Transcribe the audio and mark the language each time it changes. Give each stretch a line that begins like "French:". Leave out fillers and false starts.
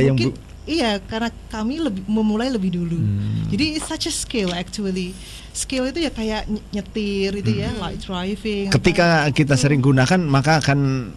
Indonesian: mungkin, iya, karena kami memulai lebih dulu. Jadi
English: it's such a skill actually.
Indonesian: Skill itu ya kayak nyetir itu ya,
English: like driving.
Indonesian: Ketika kita sering gunakan maka akan